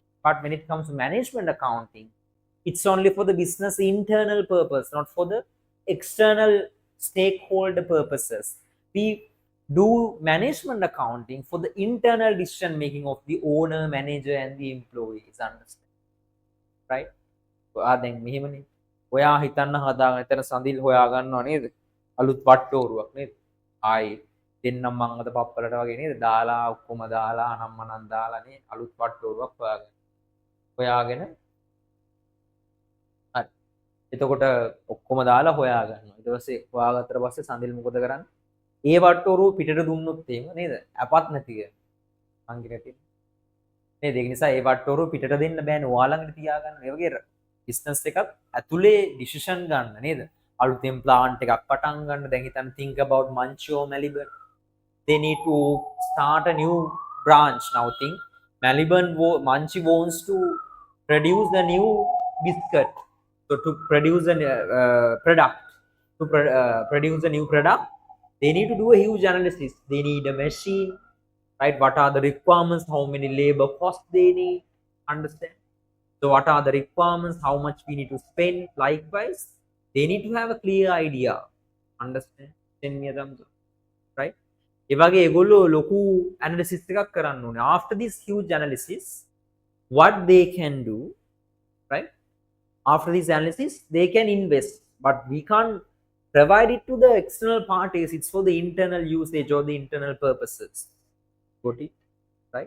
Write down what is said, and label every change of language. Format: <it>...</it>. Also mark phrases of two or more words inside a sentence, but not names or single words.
<en>But when it comes to management accounting, it's only for the business internal purpose, not for the external stakeholder purposes. We do management accounting for the internal decision making of the owner, manager, and the employees. Understand? Right?</en> <si>දැන් මෙහෙමනේ. ඔයා හිතන්න හදාගෙන එතන සඳිල් හොයාගන්නවා නේද? අලුත් වට්ටෝරුවක් නේද? ආයි දෙන්නම් මං අද පප්පලට වගේ නේද? දාලා ඔක්කොම දාලා අනම්මනම් දාලානේ අලුත් වට්ටෝරුවක් හොයාගන්න. හොයාගෙන හරි. එතකොට ඔක්කොම දාලා හොයාගන්නවා. ඊට පස්සේ හොයාගත්තට පස්සේ සඳිල් මොකද කරන්නේ? ඒ වට්ටෝරුව පිටට දුන්නොත් එහෙම නේද? අපත් නැති කියලා. මං කියන්නේ නේද? ඒක නිසා ඒ වට්ටෝරුව පිටට දෙන්න බෑනේ. ඔයාලා ළඟට තියාගන්න. ඒ වගේ business එකක් ඇතුලේ decision ගන්න නේද? අලුතෙන් plant එකක් පටන් ගන්න. දැන් හිතන්න</si> <en>think about</en> <si>Manchio Melbourne.</si> <en>They need to start a new branch now. Think Manchi wants to produce a new biscuit. So to produce a product, to produce a new product, they need to do a huge analysis. They need a machine, right? What are the requirements? How many labor costs they need? Understand? So what are the requirements? How much we need to spend? Likewise, they need to have a clear idea. Understand? Right?</en> <si>ඒ වගේ ඒගොල්ලෝ ලොකු analysis එකක් කරන්න ඕනේ.</si> <en>After this huge analysis, what they can do, right? After this analysis, they can invest, but we can't provide it to the external parties. It's for the internal usage or the internal purposes. Got it? Right?</en>